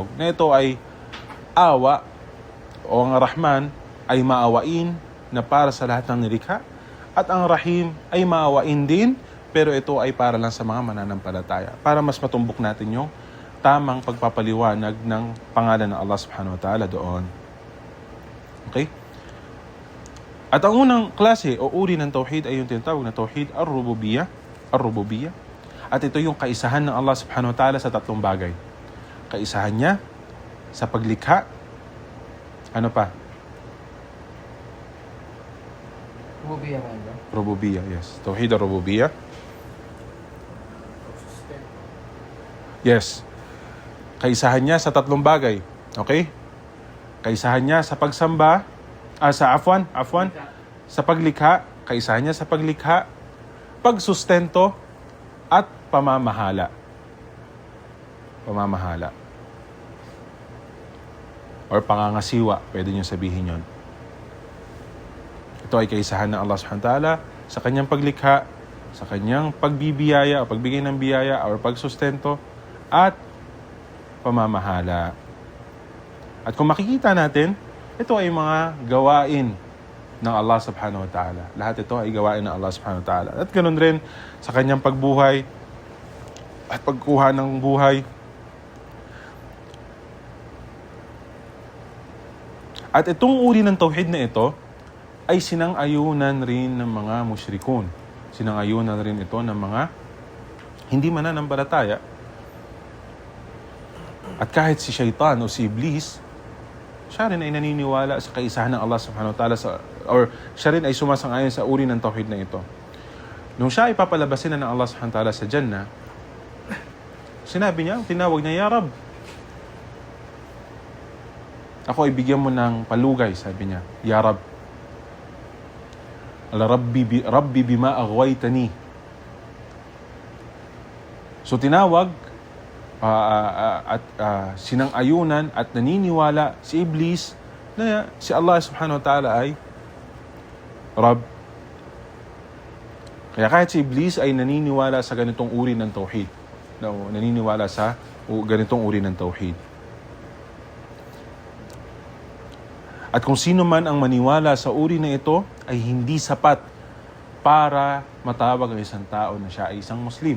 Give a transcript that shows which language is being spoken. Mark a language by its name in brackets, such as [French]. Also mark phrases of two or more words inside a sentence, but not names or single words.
[Filipino] Na ito ay awa o ang Rahman ay maawain na para sa lahat ng nilikha, at ang Rahim ay maawain din, pero ito ay para lang sa mga mananampalataya. Para mas matumbok natin yung tamang pagpapaliwanag ng pangalan ng [Arabic] الله سبحانه وتعالى [Filipino] doon. Okay? At ang unang klase o uri ng tauhid ay yung tinatawag na [Arabic] توحيد الربوبية. [Filipino] Ar-rububiyah. At ito yung kaisahan ng [Arabic] الله سبحانه وتعالى [Filipino] sa tatlong bagay. Kaisahan niya sa paglikha. Ano pa? Rububiyah man ba? [Arabic] Rububiyah, yes. توحيد الربوبية. Yes. [Filipino] Kaisahan niya sa tatlong bagay. Okay? Kaisahan niya sa pagsamba, sa paglikha, kaisahan niya sa paglikha, pagsustento, at pamamahala. Pamamahala. Or pangangasiwa, pwede niyo sabihin yon. Ito ay kaisahan ng [Arabic] الله سبحانه وتعالى [Filipino] sa kanyang paglikha, sa kanyang pagbibiyaya o pagbigay ng biyaya or pagsustento, at pamamahala. At kung makikita natin, ito ay mga gawain ng [Arabic] الله سبحانه وتعالى. [Filipino] Lahat ito ay gawain ng [Arabic] الله سبحانه وتعالى. [Filipino] At ganoon rin sa kanyang pagbuhay at pagkuha ng buhay. At itong uri ng tauhid na ito ay sinang-ayunan rin ng mga musyrikun. Sinang-ayunan rin ito ng mga hindi mananampalataya. At kahit si Shaitan o si Iblis, siya rin ay naniniwala sa kaisahan ng [Arabic] الله سبحانه وتعالى [Filipino] or siya rin ay sumasang-ayon sa uri ng tauhid na ito. Nung siya ay papalabasin na ng [Arabic] الله سبحانه وتعالى [Filipino] sa Jannah, sinabi niya, tinawag niya, [Arabic] يا رب, [Filipino] ako ay bigyan mo ng palugay, sabi niya. [Arabic] يا رب رب بما أغويتني. [Filipino] So tinawag at sinang-ayunan at naniniwala si Iblis na si [Arabic] الله سبحانه وتعالى [Filipino] ay Rab. Kaya kahit si Iblis ay naniniwala sa ganitong uri ng tauhid. Naniniwala sa ganitong uri ng tauhid. At kung sino man ang maniwala sa uri na ito ay hindi sapat para matawag ang isang tao na siya ay isang Muslim.